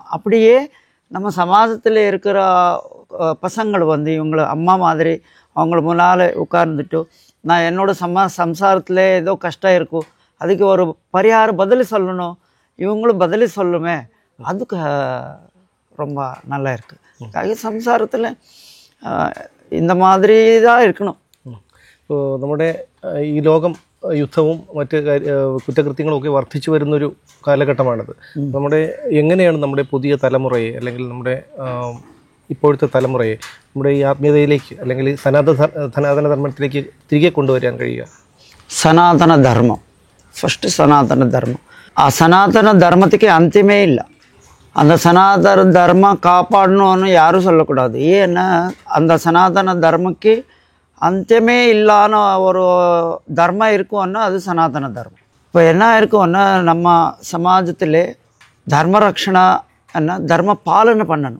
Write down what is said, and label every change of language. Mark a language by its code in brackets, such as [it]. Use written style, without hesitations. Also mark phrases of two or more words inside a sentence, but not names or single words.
[ta] அப்படியே நம்ம சமாஜத்தில் இருக்கிற பசங்கள் இவங்களை அம்மா மாதிரி அவங்கள முன்னால் உட்கார்ந்துட்டு, நான் என்னோட சம்சாரத்தில் ஏதோ கஷ்டம் இருக்கும், அதுக்கு ஒரு பரிகாரம் பதில் சொல்லணும், இவங்களும் பதில் சொல்லுமே. அதுக்கு ரொம்ப நல்லா இருக்குது. സംസാരത്തിൽ இந்த மாதிரி தான் இருக்கணும். [ml] ഇപ്പോൾ നമ്മുടെ ഈ ലോകം യുദ്ധവും മറ്റ് കുറ്റകൃത്യങ്ങളും ഒക്കെ വർദ്ധിച്ചു വരുന്നൊരു കാലഘട്ടമാണിത്. എങ്ങനെയാണ് നമ്മുടെ പുതിയ തലമുറയെ, അല്ലെങ്കിൽ നമ്മുടെ ഇപ്പോഴത്തെ തലമുറയെ നമ്മുടെ ഈ ആത്മീയതയിലേക്ക്, അല്ലെങ്കിൽ സനാതന ധർമ്മത്തിലേക്ക് തിരികെ കൊണ്ടുവരാൻ കഴിയുക? സനാതന ധർമ്മം, ഫസ്റ്റ് സനാതന ധർമ്മം. ആ സനാതന ധർമ്മത്തിക്ക് അന്ത്യമേ ഇല്ല. [ta] அந்த சனாதன தர்மம் காப்பாடணும்னு யாரும் சொல்லக்கூடாது. ஏன்னா அந்த சனாதன தர்மக்கு அந்தியமே இல்லாத ஒரு தர்மம் இருக்கும்னா அது சனாதன தர்மம். இப்போ என்ன இருக்கும்னா, நம்ம சமாஜத்தில் தர்ம ரக்ஷணா என்ன, தர்ம பாலனை பண்ணணும்.